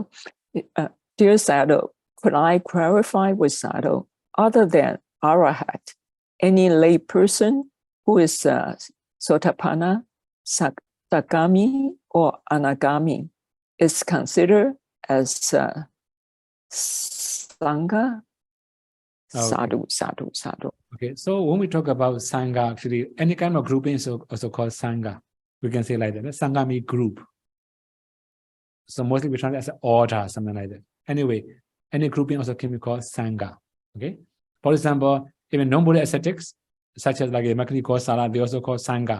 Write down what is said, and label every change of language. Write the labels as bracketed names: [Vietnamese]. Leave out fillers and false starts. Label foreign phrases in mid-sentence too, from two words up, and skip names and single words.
[English] Dear Sayadaw, could I clarify with Sayadaw, other than Arahat, any lay person who is Sotapanna, Sakami, or Anagami is considered as Sangha? [Pali] Sadhu, sadhu, sadhu. [English] Okay, so when we talk about Sangha, actually, any kind of grouping is also called Sangha. We can say like that. Sangha means group. So mostly we translate as an order, something like that. Anyway, any grouping also can be called Sangha. Okay? For example, even non-Buddhist ascetics, such as like a Makani Kosala, they also call Sangha.